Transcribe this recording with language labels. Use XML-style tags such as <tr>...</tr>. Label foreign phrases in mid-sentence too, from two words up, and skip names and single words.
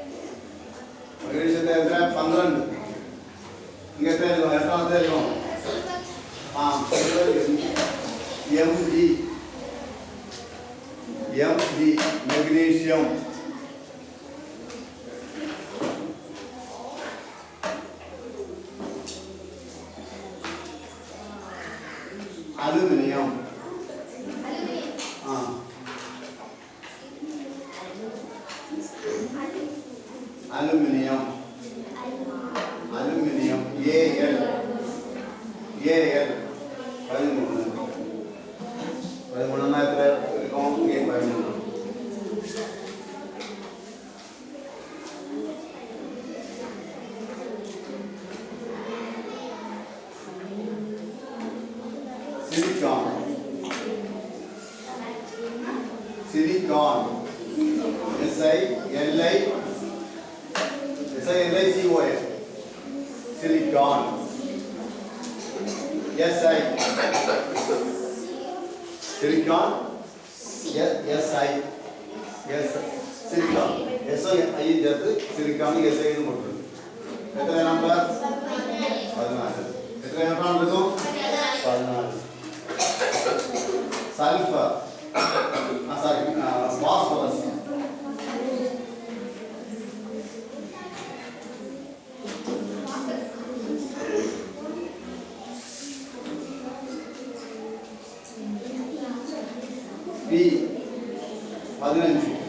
<en>Magnesium 12.</en> <ta>இங்க எத்தனை இருக்கும்?</ta> <en>Mg magnesium. Aluminium. Aluminium. Aluminium. Al.</en> <ta>13 எത്ര இருக்கும்?</ta> <en>A 13. Silicon. Silicon. SiLiCon. Silicon. Silicon. Silicon.</en> <ta>SI சேர்த்து silicon SI ன்னு போட்டுருக்கு. எத்தனை நம்பர்? 14. எத்தனை எலக்ட்ரான் இருக்கும்? 14.</ta> <en>Sulfur. Phosphorus. P 15.</en>